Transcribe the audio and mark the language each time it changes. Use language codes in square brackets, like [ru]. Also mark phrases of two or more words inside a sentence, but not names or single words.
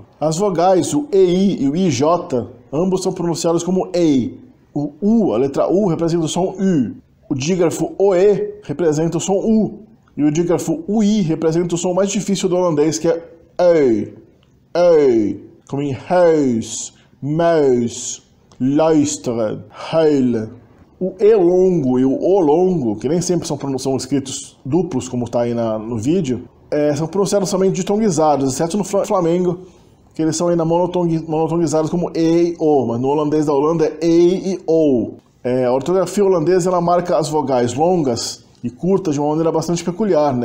[pt] As vogais, o EI e o IJ, ambos são pronunciados como EI. O U, a letra U, representa o som U. O dígrafo OE representa o som U. E o dígrafo UI representa o som mais difícil do holandês, que é EI. Ei, como em [nl] huis, muis, luisteren, huilen. [pt] O E longo e o O longo, que nem sempre são escritos duplos, como está aí no vídeo, são pronunciados somente ditonguizados, exceto no Flamengo, que eles são ainda monotonizados como E e O, mas no holandês da Holanda é E e O. A ortografia holandesa ela marca as vogais longas e curtas de uma maneira bastante peculiar, né?